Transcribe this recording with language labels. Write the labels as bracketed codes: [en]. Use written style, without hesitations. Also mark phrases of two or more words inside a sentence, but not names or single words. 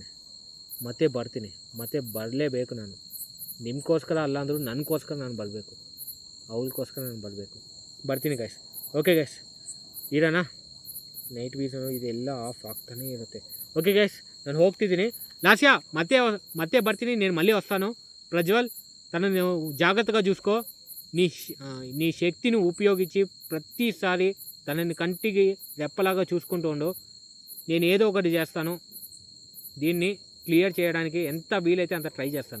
[kn] ಮತ್ತೆ ಬರ್ತೀನಿ, ಮತ್ತೆ ಬರಲೇಬೇಕು ನಾನು. ನಿಮಗೋಸ್ಕರ ಅಲ್ಲ ಅಂದರೂ ನನಗೋಸ್ಕರ ನಾನು ಬರಬೇಕು, ಅವಳಿಗೋಸ್ಕರ ನಾನು ಬರ್ತೀನಿ ಗೈಸ್. [en] okay guys, [kn] ಇರೋಣ. ನೈಟ್ ವೀಸನು ಇದೆಲ್ಲ ಆಫ್ ಆಗ್ತಾನೇ ಇರುತ್ತೆ. [en] okay guys, [kn] ನಾನು ಹೋಗ್ತಿದ್ದೀನಿ. లాస్యా ಮತ್ತೆ ಬರ್ತೀನಿ. [te] నేను మళ్ళీ వస్తాను. ప్రజ్వల్, తనను జాగ్రత్తగా చూసుకో. నీ శక్తిని ఉపయోగించి ప్రతిసారి తనని కంటికి రెప్పలాగా చూసుకుంటూ ఉండు. నేను ఏదో ఒకటి చేస్తాను, దీన్ని క్లియర్ చేయడానికి ఎంత వీలైతే అంత ట్రై చేస్తాను.